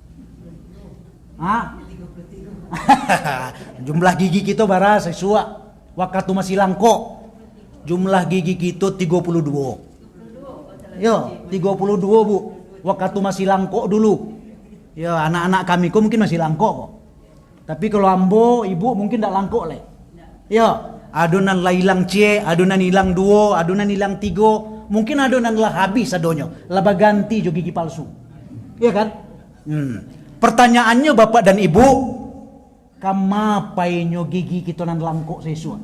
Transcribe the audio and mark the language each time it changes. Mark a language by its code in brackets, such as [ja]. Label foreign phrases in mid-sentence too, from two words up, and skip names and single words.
[min] Jumlah gigi kita bara sesuai waktu masih langkok. [id] Jumlah gigi kita 32. [min] Yo, 32 Bu. waktu masih langkok dulu. Ya, anak-anak kami kok mungkin masih langkok kok. Tapi kalau ambo, ibu mungkin tak langkok le. Ya, adonan lah hilang cie, adonan hilang duo, adonan hilang tigo. Mungkin adonan lah habis adonyo. Lah ganti jo gigi palsu. Iya kan? Pertanyaannya bapak dan ibu, kamapai nyo gigi kita nan langkok sesua.